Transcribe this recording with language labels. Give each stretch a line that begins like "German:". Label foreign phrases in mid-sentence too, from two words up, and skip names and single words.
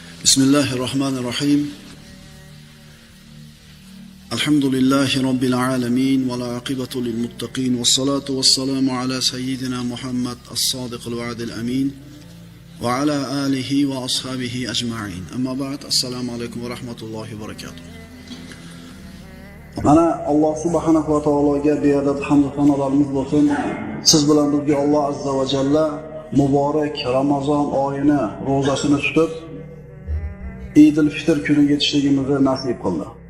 Arabic: بسم الله الرحمن الرحيم. الحمد لله رب العالمين والعاقبة للمتقين والصلاة والسلام على سيدنا محمد الصادق الوعد الأمين وعلى آله وأصحابه أجمعين. أما بعد, السلام عليكم ورحمة الله وبركاته.
Uzbek: Mana Alloh subhanahu va taologa beadad hamd va sanolarimiz bo'lsin. Siz bilan bizga Alloh
Arabic: عز وجل
Uzbek: muborak Ramazon oyini ro'zasini tutib Eidul Fitr kuniga yetishligimizni nasib qildi.